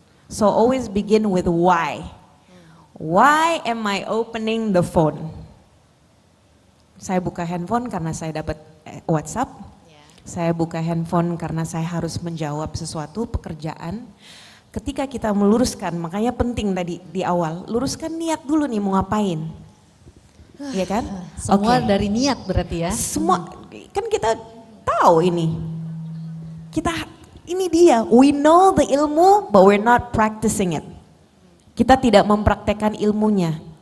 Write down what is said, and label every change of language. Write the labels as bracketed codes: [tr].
[en] So always begin with why. Why am I opening the phone? [id] Saya buka handphone karena saya dapat WhatsApp. Saya buka handphone karena saya harus menjawab sesuatu pekerjaan. Ketika kita meluruskan, makanya penting tadi di awal, luruskan niat dulu nih mau ngapain. Iya kan? Semua dari niat berarti ya. Semua kan kita tahu ini. Ini dia, [en] we know the ilmu but we're not practicing it. [id] Kita tidak mempraktekkan ilmunya.